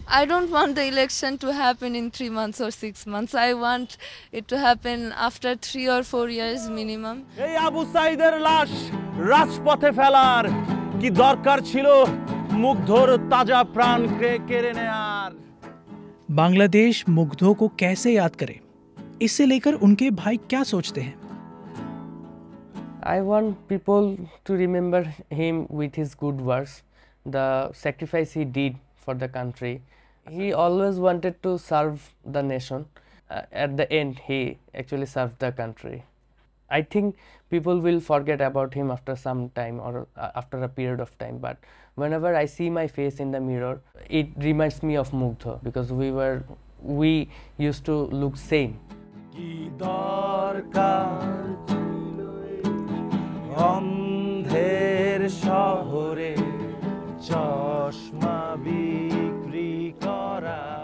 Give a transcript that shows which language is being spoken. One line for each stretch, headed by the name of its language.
English: I don't want the election to happen in 3 months or 6 months. I want it to happen after 3 or 4 years minimum.
Bangla: এই আবু সাঈদের লাশ রাজপথে ফেলার কি দরকার ছিল মুগ্ধর তাজা প্রাণ কেড়ে নেয়ার।
Hindi: बांग्लादेश मुग्धों को कैसे याद करे, इससे लेकर उनके भाई क्या सोचते हैं?
English: I want people to remember him with his good works, the sacrifice he did for the country. He always wanted to serve the nation. At the end, he actually served the country. I think people will forget about him after some time or after a period of time, but whenever I see my face in the mirror, it reminds me of Mugdho, because we used to look same.
Bangla: কি দরকার অন্ধের শহরে চশমা বিক্রি করা।